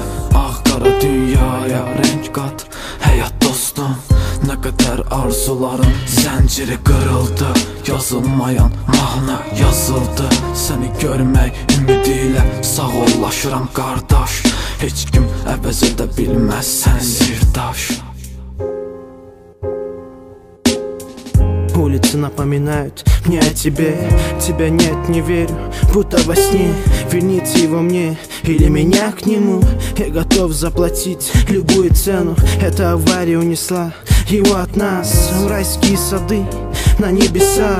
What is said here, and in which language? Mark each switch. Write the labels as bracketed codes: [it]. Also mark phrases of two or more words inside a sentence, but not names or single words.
[az] Ağ-qara dünyaya rəng qat, həyat dostum. Nə qədər arzuların zənciri qırıldı, yazılmayan mahnı yazıldı. Səni görmək ümidilə sağollaşıram qardaş. Heç kim əvəz edə bilməz sən sirdaş. [ru] Улицы напоминают мне о тебе. Тебя нет, не верю, будто во сне. Верните его мне или меня к нему. Я готов заплатить любую цену. Эта авария унесла его от нас в райские сады на небесах.